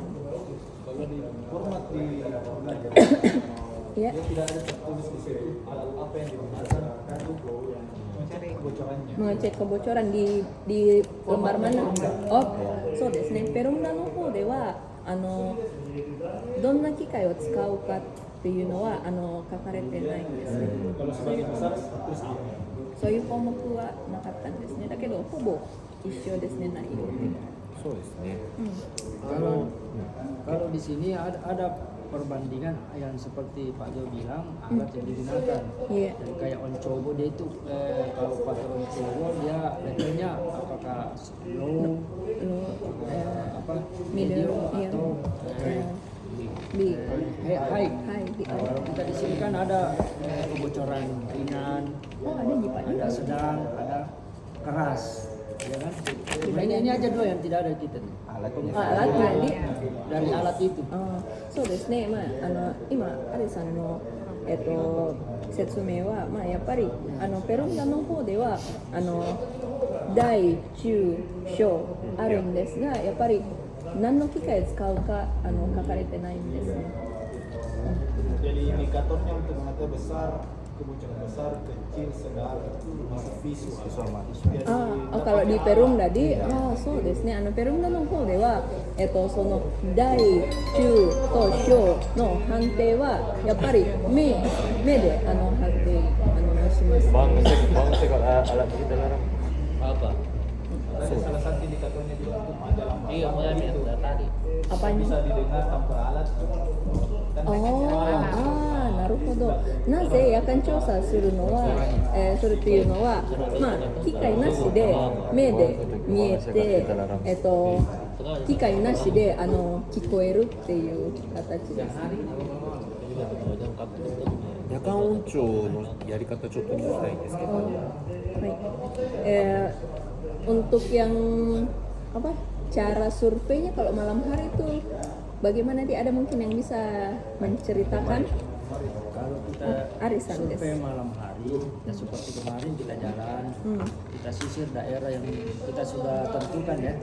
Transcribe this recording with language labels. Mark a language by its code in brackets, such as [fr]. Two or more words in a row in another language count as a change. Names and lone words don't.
[id] Format di Ya. tidak ada tertulis di situ apa yang digunakan untuk mencari kebocorannya. Mengecek kebocoran di lembar mana? [ja] Oh, そうですね。ペルムダの方ではどんな機械を使うかっていうのは書かれてないんですね。 [id] Kalau sebagian besar tertulis di [ja] そういう項目はなかったんですね。だけどほぼ一緒ですね、内容。そうですね。 [id] Kalau di sini ada perbandingan yang seperti Pak Jo bilang alat yang digunakan. Iya. Dan kayak Oncobo dia itu kalau pakai Oncobo dia levelnya apakah [en] low, medium [id] Iya. atau Di high. di Kalau kita di sini kan ada kebocoran ringan, Oh, ada Jipa juga. ada sedang, ada keras, ya kan? Cuma ini aja dua yang tidak ada kita nih. Alatnya Dari alat itu. [ja] そうですね。今アリさんの説明はやっぱりペロンダの方では大中小あるんですが、やっぱり何の機械を使うか書かれてないんですね。 [id] Jadi indikatornya untuk mengetahui besar, kebocoran besar, kecil, sedang, masuk visual. Jadi, kalau di Perumdadi, [ja] そうですね。ペルムダの方ではその大中と小の判定はやっぱり目で判定します。 [id] alat di dalam apa? ada salah satu indikatornya di dalam ada lampu. Iya, mulai tadi. Apanya? Bisa didengar tanpa alat. Dan [ja] なるほど。なぜ夜間調査するっていうのは、機械なしで目で見えて、機械なしで聞こえるっていう形です。夜間音調のやり方ちょっと聞きたいんですけど、 [id] Untuk yang cara surveinya kalau malam hari itu bagaimana, dia ada mungkin yang bisa menceritakan? Kalau kita [ja] アリさんです. [id] survei malam hari, ya seperti kemarin kita jalan, kita sisir daerah yang kita sudah tentukan ya.